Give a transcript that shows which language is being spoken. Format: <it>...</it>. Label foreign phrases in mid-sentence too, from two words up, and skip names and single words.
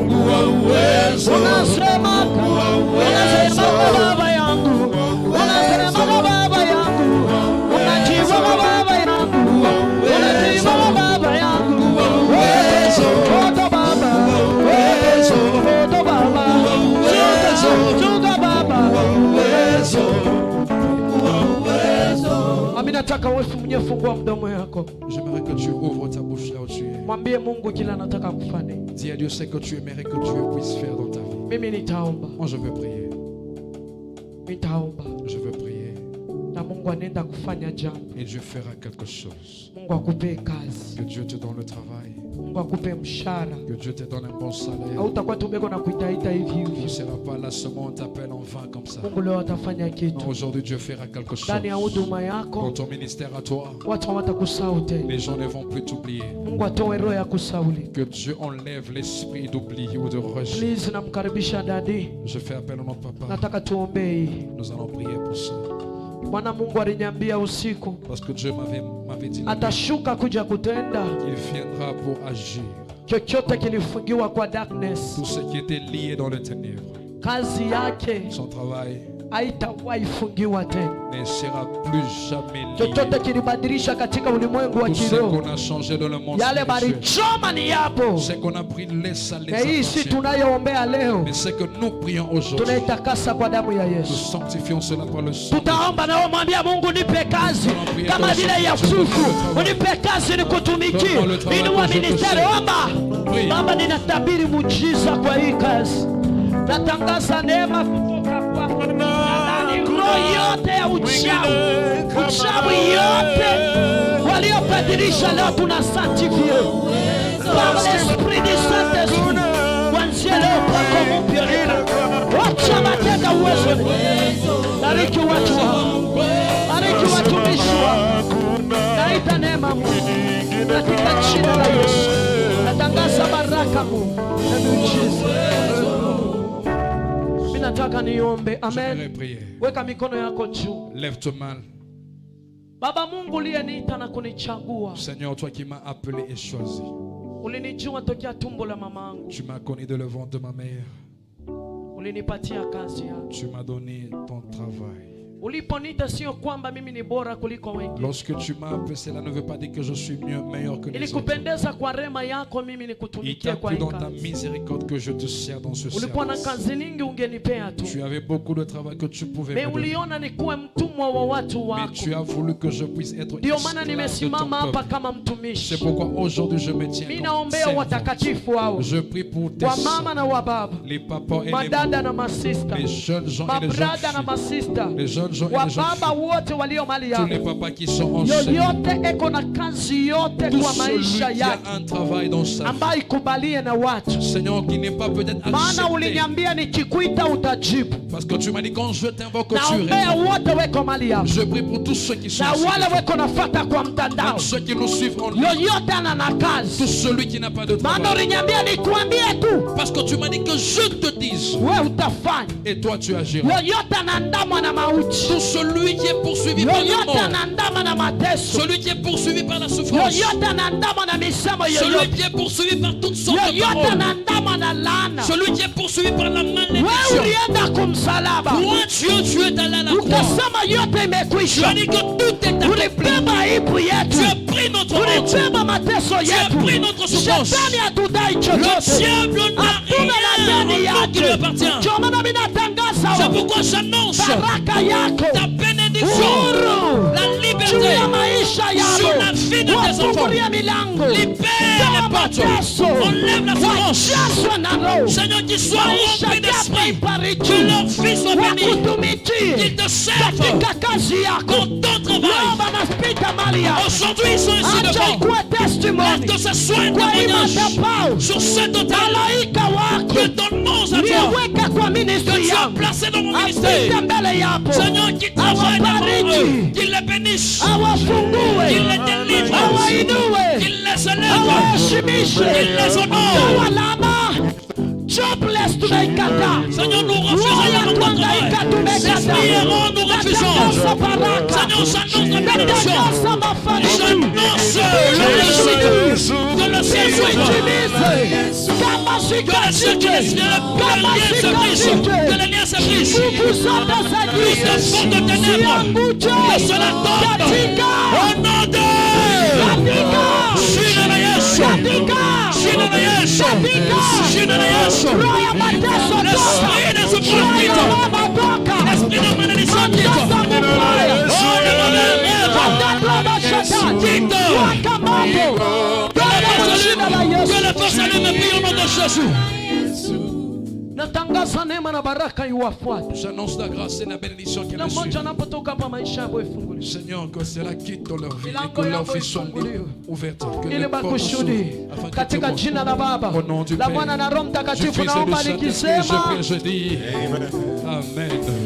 <sw>Unasema Baba yangu, unasema Baba yangu, unajibu Baba yangu, unajibu Baba yangu. Foto Baba, foto Baba, shuka Baba. Mimi nataka wewe mwenyewe fungua mdomo yako.</sw> <fr>J'aimerais que tu ouvres ta bouche là où tu es.</fr> <sw>Mwambie Mungu kila nataka kufanya.</sw> <fr>Dis à Dieu ce que tu aimerais que Dieu puisse faire dans ta vie.</fr> <sw>Mimi nitaomba.</sw> <fr>Moi je veux prier.</fr> <sw>Nitaomba.</sw> <fr>Je veux prier.</fr> <sw>Na Mungu anaenda kufanya jambo.</sw> <fr>Et Dieu fera quelque chose.</fr> <sw>Mungu akupe kazi.</sw> <fr>Que Dieu te donne le travail.</fr> <sw>Mungu akupe mshahara.</sw> <fr>Que Dieu te donne un bon salaire.</fr> <sw>Hautakuwa tu beko na kuitaita hivi</sw> <fr>Tu</fr> <sw>hivi.</sw> <fr>ne seras pas là seulement on t'appelle en vain comme ça.</fr> <sw>Mungu leo atafanya kitu.</sw> <fr>Non, aujourd'hui Dieu fera quelque chose.</fr> <sw>Ndani ya huduma</sw> <fr>Dans</fr> <sw>yako</sw> <fr>ton ministère à toi,</fr> <sw>watu hawatakusahau tena.</sw> <fr>les gens ne vont plus t'oublier.</fr> <sw>Mungu atoe roho ya kusauli.</sw> <fr>Que Dieu enlève l'esprit d'oubli ou de rejet.</fr> <sw>Please namkaribisha dadi.</sw> <fr>Je fais appel au nom de papa.</fr> <sw>Nataka tuombee.</sw> <fr>Nous allons prier pour ça.</fr> <sw>Bwana Mungu aliniambia usiku</sw> <fr>Parce que Dieu m'avait dit</fr> <sw>atashuka kuja kutenda</sw> <fr>qu'il viendra pour agir.</fr> <sw>chochote kilifungiwa kwa darkness.</sw> <fr>Tout ce qui était lié dans les ténèbres,</fr> <sw>Kazi yake</sw> <fr>son travail</fr> <sw>haitawahi fungiwa tena.</sw> <fr>ne sera plus jamais lié.</fr> <sw>Chochote kilibadilisha katika ulimwengu wa</sw> <fr>Tout ce</fr> <sw>kiroho,</sw> <fr>qu'on a changé dans le monde</fr> <sw>yale</sw> <fr>spirituel,</fr> <sw>balichoma ni yapo.</sw> <fr>ce qu'on a pris, laisse ça,</fr> <sw>Na hii si</sw> <fr>laisse</fr> <sw>tunayoombea leo,</sw> <fr>Mais ce que nous prions aujourd'hui,</fr> <sw>tunaitakasa kwa damu ya</sw> <fr>nous</fr> <sw>Yesu.</sw> <fr>sanctifions cela par le sang.</fr> <sw>Tutaomba na wewe mwambia Mungu, nipe kazi kama vile Yusufu, unipe kazi nikutumikie, inua ministeri. Omba Baba, ninatabiri muujiza kwa hii kazi, natangaza neema kutoka kwako. Roho yote ya uchawi yote waliobadilisha leo tuna</sw> <fr>sanctifie par l'esprit du Saint-Esprit.</fr> <sw>Kuanzia leo kwako mpya wacha matenda uwezo. Bariki watu wako, bariki watumishi wako, naita neema Mungu katika jina la Yesu. Natangaza baraka Mungu na miujiza. Mimi nataka niombe. Amen. Weka mikono yako juu.</sw> <fr>Lève ta main.</fr> <sw>Baba Mungu uliyeniita na kunichagua.</sw> <fr>Seigneur, toi qui m'as appelé et choisi.</fr> <sw>Ulinijua tokea tumbo la mamangu.</sw> <fr>Tu m'as connu de le ventre de ma mère.</fr> <sw>Ulinipatia kazi yako.</sw> <fr>Tu m'as donné ton travail.</fr> <sw>Uliponiita sio kwamba mimi ni bora kuliko wengine.</sw> <fr>Lorsque tu m'as appelé, cela ne veut pas dire que je suis meilleur que les autres.</fr> <sw>Ilikupendeza kwa rema yako mimi</sw> <fr>Il</fr> <sw>nikutumikie</sw> <fr>t'a</fr> <sw>kwa</sw> <fr>plu</fr> <sw>hii</sw> <fr>dans ta</fr> <sw>kazi.</sw> <fr>miséricorde que je te sers dans ce</fr> <sw>Ulikuwa na</sw> <fr>service.</fr> <sw>kazi nyingi ungenipea tu.</sw> <fr>Tu avais beaucoup de travail que tu pouvais me Mais donner.</fr> <sw>uliona nikuwe mtumwa wa watu</sw> <fr>Mais</fr> <sw>wako.</sw> <fr>tu as voulu que je puisse être</fr> <sw>Ndio maana</sw> <fr>esclave de ton</fr> <sw>nimesimama hapa</sw> <fr>peuple.</fr> <sw>kama</sw> <fr>C'est</fr> <sw>mtumishi.</sw> <fr>pourquoi aujourd'hui je me tiens</fr> <sw>Mimi</sw> <fr>comme</fr> <sw>naombea</sw> <fr>servant.</fr> <sw>watakatifu hao,</sw> <fr>Je prie pour tes</fr> <sw>wa mama na</sw> <fr>saints,</fr> <sw>wa baba,</sw> <fr>les papas et les</fr> <sw>madada na</sw> <fr>mamans,</fr> <sw>masista,</sw> <fr>les jeunes gens et les jeunes</fr> <sw>mabrada na</sw> <fr>filles,</fr> <sw>masista,</sw> <fr>les jeunes gens et</fr> <sw>wa</sw> <fr>les jeunes</fr> <sw>baba</sw> <fr>filles,</fr> <sw>wote walio mali</sw> <fr>tous les</fr> <sw>yako.</sw> <fr>papas qui sont enseignants,</fr> <sw>Yoyote eko na kazi yote</sw> <fr>tout</fr> <sw>kwa</sw> <fr>celui</fr> <sw>maisha</sw> <fr>qui a</fr> <sw>yake</sw> <fr>un travail dans sa vie,</fr> <sw>ambayo ikubalie na watu.</sw> <fr>Seigneur, qui n'est pas peut-être</fr> <sw>Maana</sw> <fr>accepté,</fr> <sw>uliniambia nikikuita utajibu.</sw> <fr>parce que tu m'as dit quand je t'invoque, tu</fr> <sw>Naombea</sw> <fr>réponds.</fr> <sw>wote weko mali yako</sw> <fr>Je prie pour tous ceux qui sont</fr> <sw>na</sw> <fr>ici,</fr> <sw>wale weko nafata kwa mtandao.</sw> <fr>tous ceux qui nous suivent en ligne,</fr> <sw>Yoyote ana na</sw> <fr>tout</fr> <sw>kazi,</sw> <fr>celui qui n'a pas de</fr> <sw>maana</sw> <fr>travail,</fr> <sw>uliniambia nikuambie tu,</sw> <fr>parce que tu m'as dit que je te dise,</fr> <sw>wewe utafanya.</sw> <fr>et toi tu agiras.</fr> <sw>Yoyote anaandamwa na mauti,</sw> <fr>Tout celui qui est poursuivi par la</fr> <sw>yoyote</sw> <fr>mort,</fr> <sw>anaandamwa na mateso,</sw> <fr>celui qui est poursuivi par la souffrance,</fr> <sw>yoyote anaandamwa na misemo</sw> <fr>celui</fr> <sw>yoyote,</sw> <fr>qui est poursuivi par toutes sortes de</fr> <sw>yoyote</sw> <fr>paroles,</fr> <sw>anaandamwa na laana,</sw> <fr>celui qui est poursuivi par la</fr> <sw>wewe</sw> <fr>malédiction.</fr> <sw>ulienda kumsalaba</sw> <fr>Toi, Dieu, tu es allé à la croix.</fr> <sw>ukasema yote</sw> <fr>Tu</fr> <sw>imekwisha.</sw> <fr>as dit que tout est accompli.</fr> <sw>Ulibeba aibu</sw> <fr>Tu</fr> <sw>yetu,</sw> <fr>as pris notre honte.</fr> <sw>ulibeba mateso</sw> <fr>Tu as</fr> <sw>yetu.</sw> <fr>pris notre souffrance.</fr> <sw>Shetani hatudai</sw> <fr>Le</fr> <sw>chochote,</sw> <fr>diable n'a</fr> <sw>hatuna la</sw> <fr>rien</fr> <sw>deni</sw> <fr>en nous qui lui</fr> <sw>yake.</sw> <fr>appartient.</fr> <sw>Ndio maana mimi natangaza</sw> <fr>C'est pourquoi j'annonce</fr> <sw>baraka yako,</sw> <fr>ta bénédiction,</fr> <sw>uhuru</sw> <fr>la</fr> <sw>juu</sw> <fr>liberté</fr> <sw>ya maisha</sw> <fr>sur la vie de</fr> <sw>yao,</sw> <fr>tes enfants.</fr> <sw>wafungulie milango,</sw> <fr>Libère les portes. Enlève la souffrance.</fr> <sw>wajazwe na Roho,</sw> <fr>Seigneur, qu'ils soient</fr> <sw>maisha</sw> <fr>remplis</fr> <sw>yako</sw> <fr>d'esprit.</fr> <sw>ibariki,</sw> <fr>Que leur vie soit bénie.</fr> <sw>wakutumikie</sw> <fr>Qu'ils te servent</fr> <sw>katika kazi yako.</sw> <fr>dans ton travail.</fr> <sw>Roho wanapita mali yako,</sw> <fr>Aujourd'hui, ils sont ici</fr> <sw>acha</sw> <fr>devant.</fr> <sw>ikuwe testimony</sw> <fr>Que ce soit un</fr> <sw>kwa hii</sw> <fr>témoignage</fr> <sw>madhabahu.</sw> <fr>sur cet autel</fr> <sw>Malaika wako</sw> <fr>que ton nom à toi,</fr> <sw>niweka kwa</sw> <fr>que</fr> <sw>ministry</sw> <fr>tu as</fr> <sw>yangu,</sw> <fr>placé dans mon</fr> <sw>apite</sw> <fr>ministère.</fr> <sw>mbele yako,</sw> <fr>Seigneur, qui travaille devant eux,</fr> <sw>awabariki,</sw> <fr>qu'il les bénisse,</fr> <sw>awafungue,</sw> <fr>qu'il les délivre,</fr> <sw>awainue,</sw> <fr>qu'il les élève,</fr> <sw>awaheshimishe,</sw> <fr>qu'il les honore.</fr> <sw>awalama. Jobless tunaikataa,</sw> <fr>Seigneur, nous refusons</fr> <sw>roho</sw> <fr>la</fr> <sw>ya</sw> <fr>notre</fr> <sw>kuhangaika</sw> <fr>travail. L'esprit errant,</fr> <sw>tumekataa.</sw> <fr>nous refusons.</fr> <sw>Natangaza baraka,</sw> <fr>Seigneur, j'annonce la bénédiction.</fr> <sw>natangaza mafanikio,</sw> <fr>J'annonce la réussite. Que le ciel soit ouvert.</fr> <sw>uitimize kama</sw> <fr>Que le ciel qui</fr> <sw>sikatike,</sw> <fr>laisse que</fr> <sw>kama</sw> <fr>les liens se brisent. Que</fr> <sw>sikatike.</sw> <fr>les liens se brisent.</fr> <sw>Nguvu zote za</sw> <fr>Toute</fr> <sw>giza</sw> <fr>forme de ténèbres,</fr> <sw>zianguje</sw> <fr>que cela tombe.</fr> <sw>katika</sw> <fr>Au nom de</fr> <sw>Jina la Yesu. Jina la Yesu. Jina la Yesu. roho ya mateso</sw> <fr>L'esprit de</fr> <sw>toka,</sw> <fr>souffrance</fr> <sw>roho ya</sw> <fr>quitte.</fr> <sw>mama toka,</sw> <fr>L'esprit de malédiction quitte.</fr> <sw>mateso mubaya,</sw> <fr>Oh, de mauvaise rêve.</fr> <sw>matendo ya mashetani,</sw> <fr>Quitte.</fr> <sw>waka mambo,</sw> <fr>Que la force</fr> <sw>kwa jina la</sw> <fr>allume.</fr> <sw>Yesu.</sw> <fr>Que la force allume et prie au nom de Jésus. Natangaza neema na baraka iwafuate. J'annonce la grâce et la bénédiction qui les suit. Seigneur, que cela quitte dans leur vie et que leur vie soit ouverte. Que les portes s'ouvrent afin que tu montres. Au nom du Père, du Fils et du Saint-Esprit, je dis Amen.</fr>